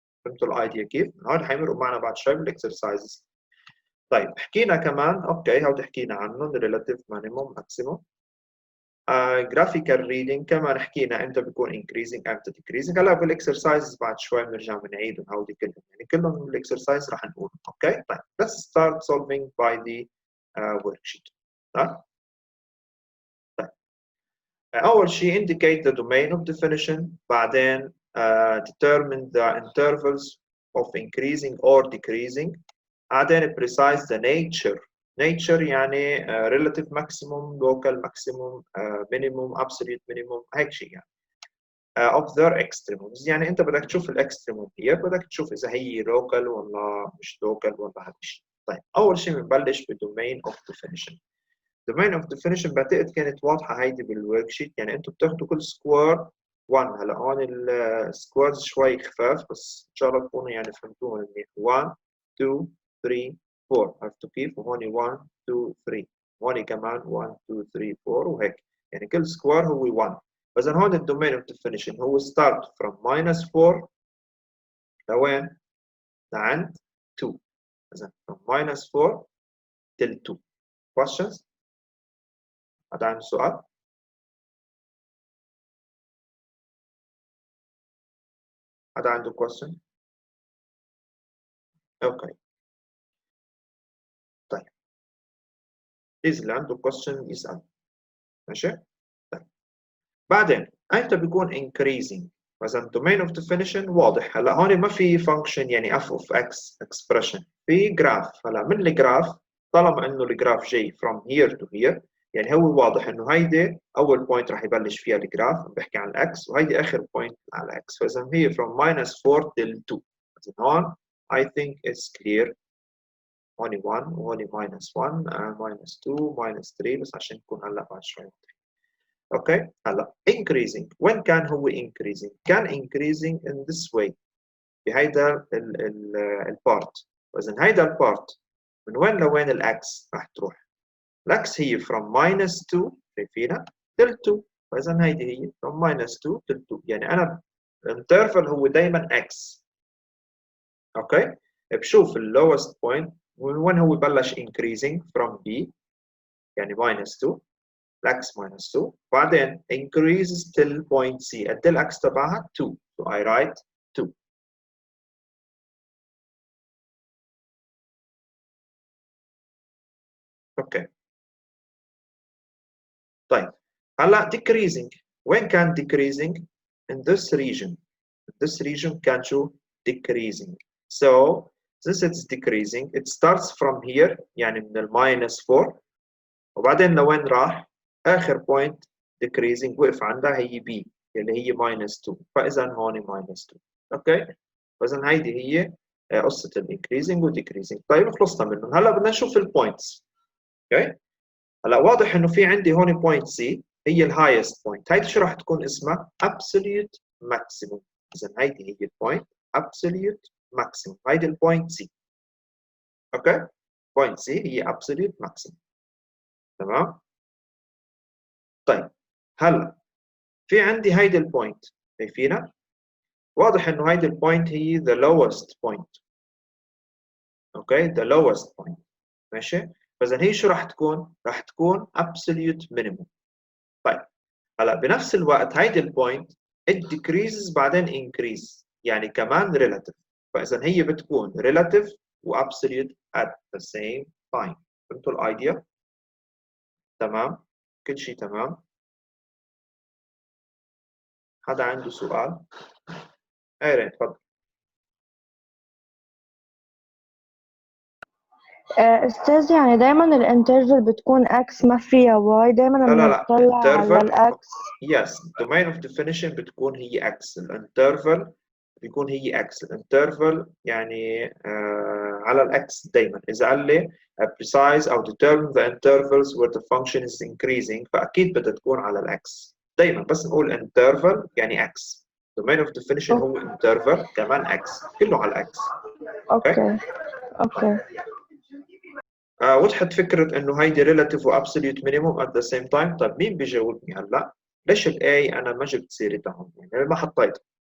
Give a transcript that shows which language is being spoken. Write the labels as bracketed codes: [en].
[ar] فهمتوا الايديا كيف؟ هون حيمرقوا معنا بعد شوي بالاكسرسايزز. طيب حكينا كمان اوكي هود حكينا عنهم [en] relative minimum maximum. graphical reading [ar] كمان حكينا امتى بيكون increasing امتى decreasing. هلا بالاكسرسايزز بعد شوي بنرجع بنعيدهم هودي كلهم، يعني كلهم بالاكسرسايز رح نقولهم. اوكي طيب [en] let's start solving by the worksheet. [ar] طيب أول شيء [en] indicate the domain of definition، بعدين determine the intervals of increasing or decreasing، بعدين precise the nature يعني relative maximum local maximum minimum absolute minimum [ar] هيك شيء يعني [en] of their extremes. [ar] يعني أنت بدك تشوف الإكستريموم هي بدك تشوف إذا هي local ولا مش local ولا هذا الشيء. طيب أول شيء بنبلش [en] domain of definition. [ar] domain of definition بعتقد كانت واضحة هيدي بالورك شيت، يعني انتم بتاخذوا كل سكوير 1. هلا هون السكويرز شوي خفاف بس ان شاء الله تكونوا يعني فهمتوها منيح. 1 2 3 4 عرفتوا كيف؟ وهون 1 2 3 هون كمان 1 2 3 4 وهيك، يعني كل سكوير هو 1. فاذا هون الدومين اوف ديفينيشن هو [en] start from -4 [ar] لوين؟ لعند 2. [en] اذا from -4 till 2. [ar] questions؟ هذا عنده سؤال؟ حدا عنده question؟ اوكي طيب بليز اللي عنده question يسأل. ماشي طيب بعدين امتى بيكون increasing؟ مثلا [en] domain of definition [ar] واضح. هلا هون ما في function يعني f of x expression، في جراف. هلا من الجراف طالما انه الجراف جاي [en] from here to here [ar] يعني هو واضح انه هيدي اول بوينت راح يبلش فيها الجراف بحكي عن الاكس، وهيدي اخر بوينت على الاكس. [en] فاذا هي from -4 till 2. [ar] اذا هون [en] I think it's clear. [ar] هون 1 وهون -1 -2 -3 بس عشان نكون هلا بعد شوي. اوكي هلا increasing وين كان هو increasing؟ كان increasing [en] in this way [ar] بهيدا البارت. واذا هيدا البارت من وين لوين الاكس راح تروح؟ الاكس هي from -2 شايفينها till 2. فاذا هيدي هي from -2 till 2، يعني انا الانترفل هو دائما x. اوكي بشوف اللوست بوينت وين هو بلش increasing from b يعني -2 الاكس -2 بعدين [en] increases till point c [ar] قد الاكس تبعها 2 [en] so I write 2. [ar] اوكي طيب هلا [en] decreasing وين كان decreasing؟ in this region. in this region [ar] كان شو؟ [en] decreasing. So since it's decreasing, it starts from here [ar] يعني من الماينس 4 وبعدين لوين راح؟ آخر point decreasing وقف عندها هي B اللي هي minus 2 فإذا هون minus 2 أوكي؟ فإذا هيدي هي قصة الانكريزنج والديكريزنج. طيب خلصنا منهم. هلا بدنا نشوف البوينتس. اوكي؟ هلا واضح انه في عندي هون بوينت سي هي الهايست بوينت. هيدي شو راح تكون اسمها؟ [en] absolute maximum. [ar] اذا هيدي هي البوينت absolute maximum. هيدي البوينت سي. اوكي؟ بوينت سي هي absolute maximum. تمام؟ طيب هلا في عندي هيدي البوينت شايفينها؟ واضح انه هيدي البوينت هي [en] the lowest point. Okay? the lowest point. [ar] ماشي؟ فاذا هي شو راح تكون؟ راح تكون absolute minimum. طيب هلا بنفس الوقت هيدي البوينت [en] it decreases [ar] بعدين increase يعني كمان relative. فاذا هي بتكون [en] relative و absolute at the same time. [ar] فهمتوا الايديا؟ تمام؟ كل شيء تمام؟ حدا عنده سؤال؟ ايرين تفضل. أستاذ يعني دايما الانترفال بتكون اكس ما فيها واي، دايما لا لما لا لا نطلع على [en] interval [ar] الاكس. [en] yes domain of definition [ar] بتكون هي [en] x. [ar] الانترفال بيكون هي x. الانترفال يعني على الاكس دايما. اذا قال لي [en] precise او determine the intervals where the function is increasing [ar] فاكيد بدها تكون على الاكس دايما. بس نقول interval يعني x. [en] domain of definition [ar] هو interval كمان x كله على الاكس. اوكي اوكي. وضحت فكرة إنه هيدي relative و absolute minimum [en] at the same time. [ar] طيب مين بيجاوبني هلا؟ ليش ال A أنا ما جبت سيرتها هون؟ يعني ما حطيتها.